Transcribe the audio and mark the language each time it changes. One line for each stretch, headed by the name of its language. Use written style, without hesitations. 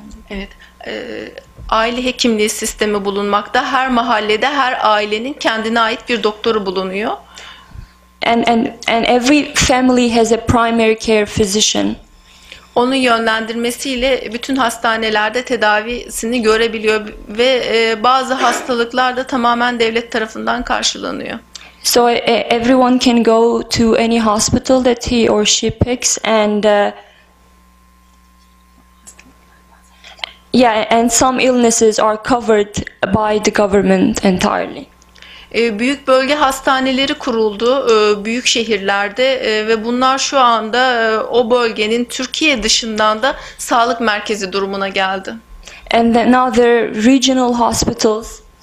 Turkish: Evet, aile hekimliği sistemi bulunmakta. Her mahallede her ailenin kendine ait bir doktoru bulunuyor.
English: And every family has a primary care physician.
Turkish: Onun yönlendirmesiyle bütün hastanelerde tedavisini görebiliyor ve bazı hastalıklar da tamamen devlet tarafından karşılanıyor.
English: So everyone can go to any hospital that he or she picks, and and some illnesses are covered by the government entirely.
Turkish: Büyük bölge hastaneleri kuruldu büyük şehirlerde ve bunlar şu anda o bölgenin Türkiye dışından da sağlık merkezi durumuna geldi.
English: And then now there are regional hospitals.